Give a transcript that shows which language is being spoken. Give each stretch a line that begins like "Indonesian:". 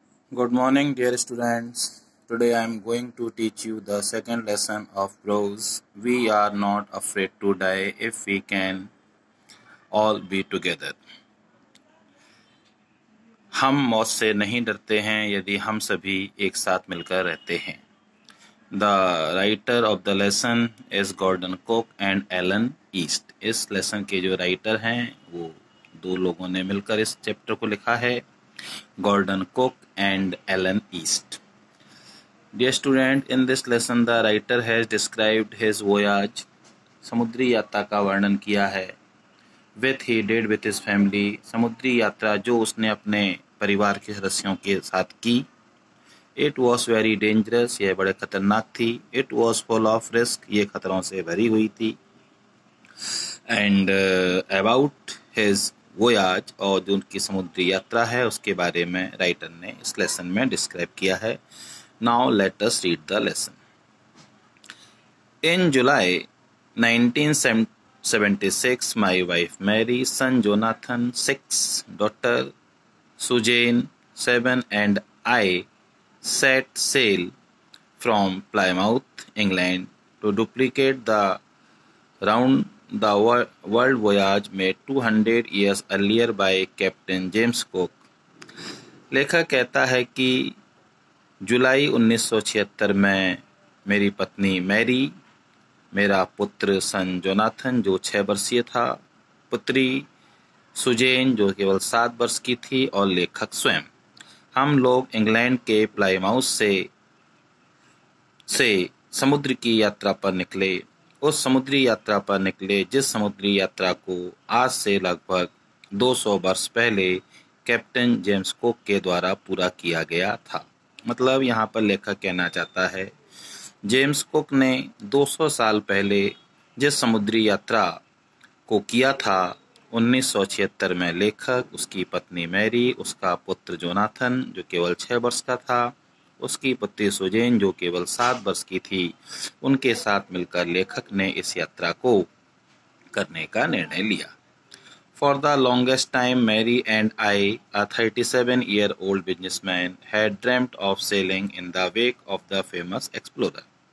English: Good morning, dear students. Today I am going to teach you the second lesson of prose. We are not afraid to die if we can all be together.
Hindi: हम मौत से नहीं डरते हैं यदि हम सभी एक साथ मिलकर रहते हैं.
English: The writer of the lesson is Gordon Cook and Alan East.
Hindi: इस लेसन के जो राइटर हैं वो दो लोगों ने मिलकर इस चैप्टर को लिखा है, Gordon Cook and Alan East.
English: Dear student, in this lesson the writer has described his voyage.
Hindi: समुद्री यात्रा का वर्णन किया है.
English: With he did with his family.
Hindi: समुद्री यात्रा जो उसने अपने परिवार के सदस्यों के साथ की.
English: It was very dangerous.
Hindi: यह बड़े खतरनाक थी.
English: It was full of risk.
Hindi: ये खतरों से भरी हुई थी.
English: And about his voyage
Hindi: और जो उनकी समुद्री यात्रा है उसके बारे में राइटर ने इस लेसन में डिस्क्राइब किया है.
English: Now let us read the lesson. In July 1976, my wife Mary, son Jonathan, 6, daughter Suzanne, 7, and I set sail from Plymouth, England, to duplicate the round the world voyage made 200 years earlier by Captain James Cook.
Hindi: लेखक कहता है कि जुलाई 1976 में मेरी पत्नी Mary, मेरा पुत्र सन Jonathan जो 6 वर्षीय था, पुत्री सुजेन जो केवल 7 वर्ष की थी और लेखक स्वयं, हम लोग इंग्लैंड के प्लाईमाउथ से समुद्र की यात्रा पर निकले. उस समुद्री यात्रा पर निकले जिस समुद्री यात्रा को आज से लगभग 200 वर्ष पहले कैप्टन जेम्स कुक के द्वारा पूरा किया गया था. मतलब यहाँ पर लेखक कहना चाहता है जेम्स कुक ने 200 साल पहले जिस समुद्री यात्रा को किया था 1976 में लेखक, उसकी पत्नी मैरी, उसका पुत्र जोनाथन जो केवल 6 वर्ष का था, उसकी पुत्री सुजेन जो केवल 7 वर्ष की थी, उनके साथ मिलकर लेखक ने इस यात्रा को करने का निर्णय लिया.
English: For the longest time, Mary and I, a 37-year-old businessman, had dreamt of sailing in the wake of the famous explorer.